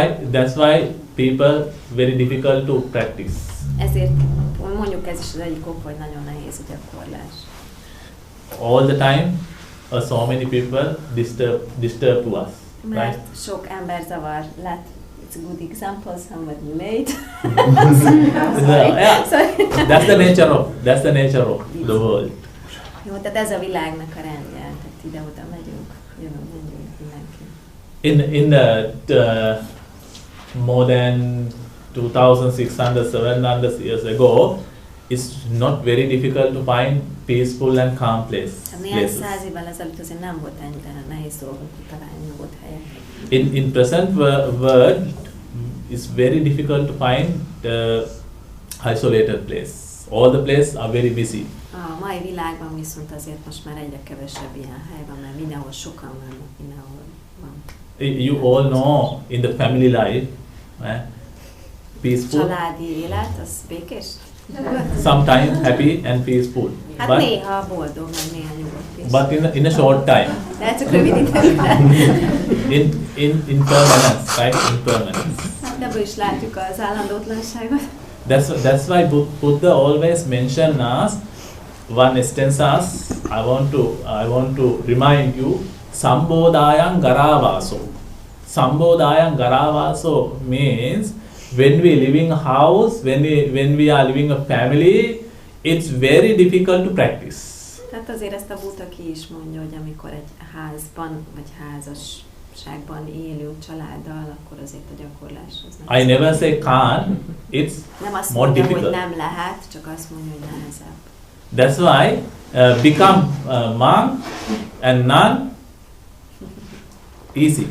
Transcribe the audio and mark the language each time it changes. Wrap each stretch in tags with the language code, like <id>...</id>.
<en>That's why people very difficult to practice.</en> <hu>Ezért mondjuk ez is az egyik ok, hogy nagyon nehéz a gyakorlás.</hu> <en>All the time, so many people disturb to us.</en> <hu>Mert</hu> <en>Right?</en> <hu>sok ember zavar.</hu> <en>It's a good example, somebody late. Yeah, that's the nature of the world.</en> <hu>Jó, tehát ez a világnak a rendje, tehát ide-oda megyünk, jövünk mindenki.</hu> <en>In the more than 2,600-700 years ago, it's not very difficult to find peaceful and calm places.</en> <hu>Néhány száz évvel ezelőtt azért nem volt ennyire nehéz dolgunk kitalálni nyugodt helyet.</hu> <en>In present world, it's very difficult to find the isolated place. All the places are very busy.</en> <hu>A mai világban viszont azért most már egyre kevesebb ilyen hely van, mert mindenhol sokan vannak, mindenhol van.</hu> <en>You all know in the family life, peaceful.</en> <hu>Családi élet, az békés?</hu> <en>Sometimes happy and peaceful.</en> <hu>Hát</hu> <en>but</en> <hu>néha boldog, meg néha nyugodt is.</hu> <en>but in a short time.</en> <hu>De hát csak rövid időben.</hu> <en>in impermanence, right? Impermanence.</en> <hu>Hát ebből is látjuk az állandótlanságot.</hu> <en>That's why Buddha always mention us. One instance us. I want to remind you.</en> <pi>Sambodayam garavaso. Sambodayam garavaso</pi> <en>means when we live in a house, when we are living a family, it's very difficult to practice.</en> <hu>Tehát azért ezt a Buddha ki is mondja, hogy amikor egy házban vagy házasságban élő családdal, akkor azért a gyakorláshoz nem.</hu> <en>I never say can't. It's</en> <hu>nem azt</hu> <en>more</en> <hu>mondja,</hu> <en>difficult.</en> <hu>hogy nem lehet, csak azt mondja, hogy nehezebb.</hu> <en>That's why become monk and nun easy</en>